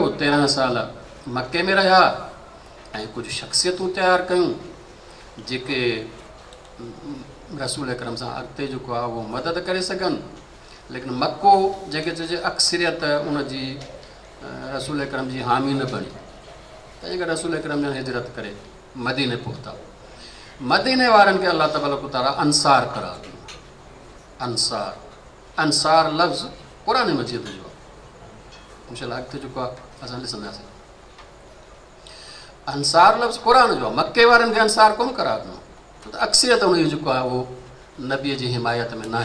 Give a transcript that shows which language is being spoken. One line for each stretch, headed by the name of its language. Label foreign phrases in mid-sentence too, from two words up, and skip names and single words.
Sindhi: 13 साल मके में रहिया ऐं कुझु शख़्सियतूं तयारु कयूं जेके रसूल अकरम सां अॻिते जेको आहे उहो मदद करे सघनि। लेकिन मको जेके चइजे अक्सरियत उनजी रसूल अकरम जी हामी न बणी। तंहिं करे रसूल अकरम जन हिजरत करे मदीने पहुता। मदीने वारनि खे
Arabic: الله تبارك وتعالى
Sindhi: अंसार करार ॾिनो। अंसार, अंसार लफ़्ज़ क़ुर मजीद जो आहे। इंशाअल्लाह अॻिते जेको आहे असां ॾिसंदासीं। अंसार लफ़्ज़ क़ुर जो आहे। मके वारनि खे अंसार कोन करार ॾिनो त अक्सरियत उन जेको आहे उहो नबीअ जी हिमायत में न आहे।